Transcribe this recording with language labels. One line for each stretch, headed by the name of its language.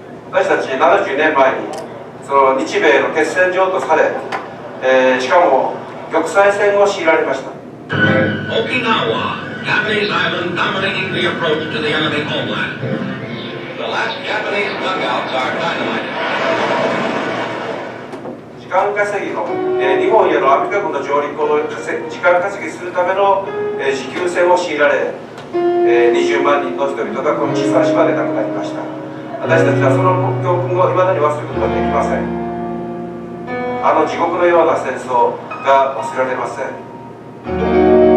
Japanese: 私たち70年前にその日米の決戦場とされ、しかも玉砕戦を強いられました。
English: Okinawa, Japanese island dominating the approach to the enemy homeland. The last Japanese dugouts are dynamited.
Japanese: 時間稼ぎの、日本へのアメリカ軍の上陸を時間稼ぎするための、持久戦を強いられ、20万人の人々がこの小さな島で亡くなりました。私たちはその教訓を未だに忘れることができません。あの地獄のような戦争が忘れられません。